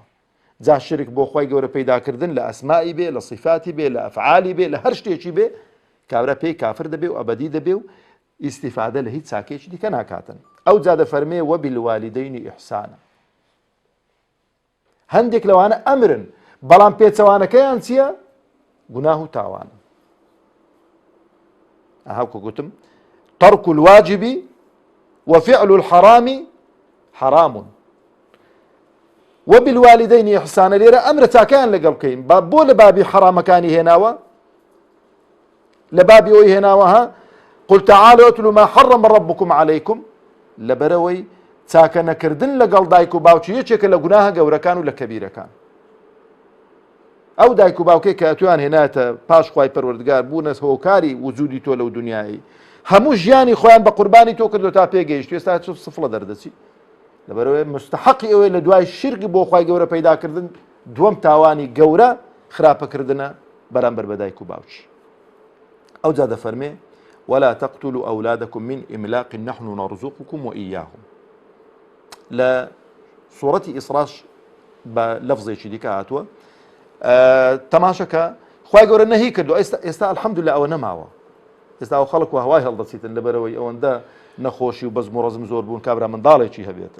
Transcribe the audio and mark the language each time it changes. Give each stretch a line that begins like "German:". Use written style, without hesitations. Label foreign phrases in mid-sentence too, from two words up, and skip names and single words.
Central Kurdish: جا شرک بۆ خوای گەورە پەیداکردن لە ئەسمائی بێ، لە صیفاتی بێ، لە ئەفعالی بێ، لە هەر شتێکی بێ، کابرا پێی کافر دەبێ و ئەبەدی دەبێ و ئیستیفادە لە هیچ چاکەیەکی دیکە ناکاتن. ئەو جا دەفەرمێ
Arabic: وەبیلوالیدەینی ئیحسانە.
Central Kurdish: هەندێک لەوانە ئەمرن بەڵام پێچەوانەکەیان چییە؟ گوناه و تاوانە. هاوکە گوتم
Arabic: ترك الواجب وفعل الحرام حرام وبالوالدين إحسانا.
Central Kurdish: لێرە ئەمرە چاکەیان لەگەڵ بکەین، بۆ لە بابی حرامەکانی هێناوە، لە بابی ئەوی هێناوە ها
Arabic: قل تعالوا اتلوا ما حرم ربكم عليكم،
Central Kurdish: لەبەرەوەی چاکە نەکردن لەگەڵ دایک و باوکی یەکێکە لە گوناهە گەورەکان و لە کەبیرەکان. ئەو دایک و باوکەی کە ئەتویان هێنایەتە پاش خوای پەروەردگار بوونە هۆکاری وجودی تۆ لەو دنیایی، هەموو ژیانی خۆیان بە قوربانی تۆ کردو تا پێگەیشت، ئێستا سفڵە دەردەچی. لەبەرەوەی مستحقی ئەوەی لە دوای شرکی بۆ خوای گەورە پەیداکردن دووەم تاوانی گەورە خراپەکردنە بەرامبەر بە دایک و باوکی. ئەو جا دەفەرمێ
Arabic: ولا تقتلوا أولادكم من إملاق نحن نرزقكم وإياهم.
Central Kurdish: لە سوورەتی ئیسراش بە لەفزێکی دیکە هاتووە تەماشەکە خوای گەورە نەهی کردو. ئێستا الحەمدولله ئەوە نەماوە. ئێستا ئەو خەڵک و هەوای هەڵدەچیتن لەبەرەوەی ئەوەندە نەخۆشی و بەزم و ڕەزم زۆر بوون کابرا منداڵێکی هەبێتن.